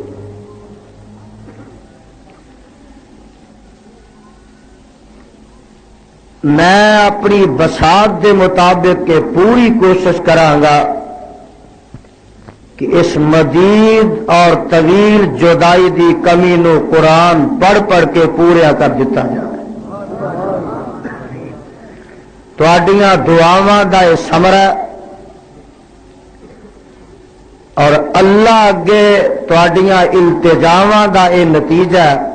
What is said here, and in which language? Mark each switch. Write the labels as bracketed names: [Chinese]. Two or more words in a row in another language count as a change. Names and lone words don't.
[Punjabi] میں اپنی بساط دے مطابق کہ پوری کوشش کرانگا کہ اس مدید اور طویل جدائی دی کمی نو قرآن پڑھ پڑھ کے پورا کر دیتا جائے. تواڈیاں دعاواں دا یہ ثمرہ اور اللہ اگے تواڈیاں التجاواں دا یہ نتیجہ.